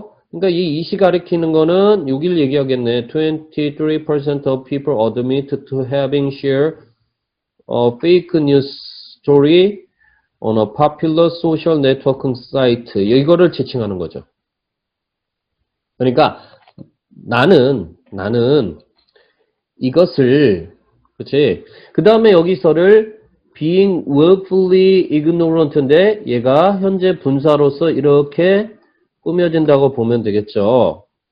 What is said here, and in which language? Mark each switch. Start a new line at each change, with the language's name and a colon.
Korean: 그러니까 이 이시 가리키는 거는 여기를 얘기하겠네. 23% of people admit to having shared
English: fake news story on a popular social networking site.
Korean: 이거를 지칭하는 거죠. 그러니까 나는 이것을, 그치? 그 다음에 여기서를 being willfully ignorant 인데 얘가 현재 분사로서 이렇게 꾸며진다고 보면 되겠죠.